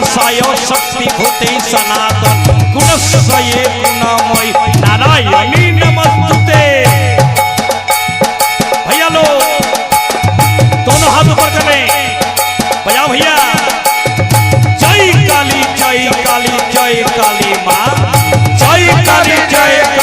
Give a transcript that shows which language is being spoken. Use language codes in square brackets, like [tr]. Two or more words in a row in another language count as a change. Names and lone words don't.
[sa] क्षय शक्ति भूते सनातन गुणक्षये गुणमय नारायणी नमस्तुते। [hi] भैया लो दोनों हाथ ऊपर कर लें, बजाओ भैया। जय काली जय काली जय काली माँ, जय काली जय